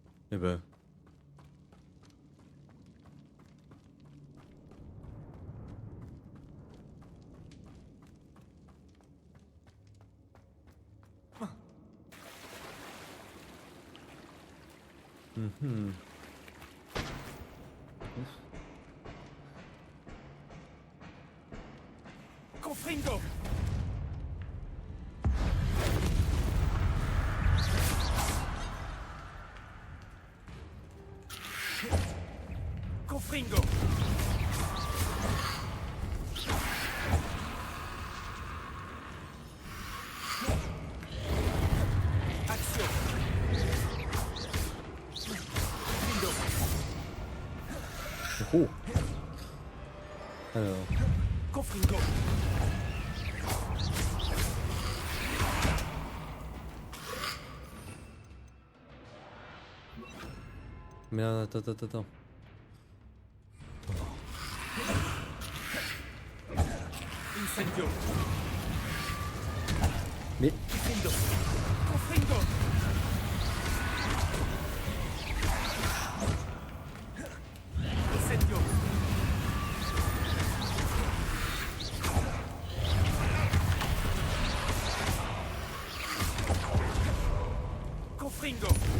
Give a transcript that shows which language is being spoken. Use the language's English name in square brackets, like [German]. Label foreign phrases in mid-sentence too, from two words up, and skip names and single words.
[French] Eh ben. Mhm. [Latin] Confringo. Confringo. Action. Oh. [French] Alors. [Latin] Confringo. [French] Mais attends. [Latin] Incendio. [French] Mais. [Latin] Confringo. Confringo. Incendio. Confringo.